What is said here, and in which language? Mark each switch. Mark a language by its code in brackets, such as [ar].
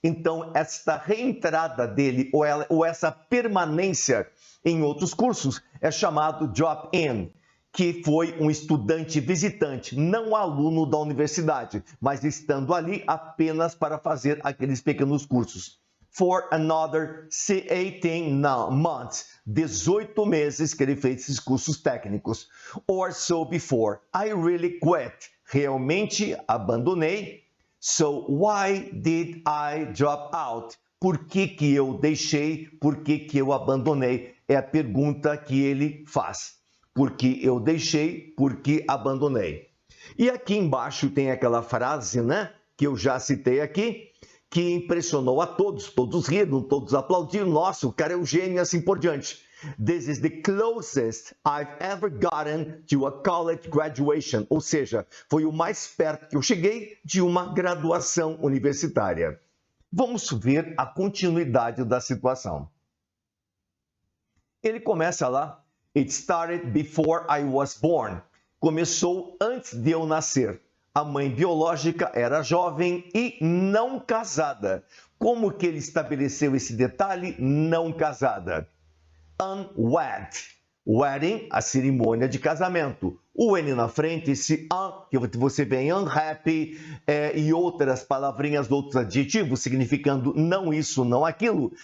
[pt] Então, esta reentrada dele, ou essa permanência em outros cursos, é chamado drop-in, que foi um estudante visitante, não aluno da universidade, mas estando ali apenas para fazer aqueles pequenos cursos. [en] For another 18 months, [pt] 18 meses que ele fez esses cursos técnicos. [en] Or so before, I really quit. [pt] Realmente abandonei. [en] So why did I drop out? [pt] Por que eu deixei? Por que eu abandonei? É a pergunta que ele faz. Por que eu deixei? Por que abandonei? E aqui embaixo tem aquela frase, né? Que eu já citei aqui, que impressionou a todos. Todos riram, todos aplaudiram. Nossa, o cara é um gênio e assim por diante. [en] This is the closest I've ever gotten to a college graduation. [pt] Ou seja, foi o mais perto que eu cheguei de uma graduação universitária. Vamos ver a continuidade da situação. Ele começa lá, [en] It started before I was born. [pt] Começou antes de eu nascer. A mãe biológica era jovem e não casada. Como que ele estabeleceu esse detalhe? Não casada. Unwed. Wedding, a cerimônia de casamento. O N na frente, esse que você vê em unhappy, e outras palavrinhas, outros adjetivos, significando não isso, não aquilo.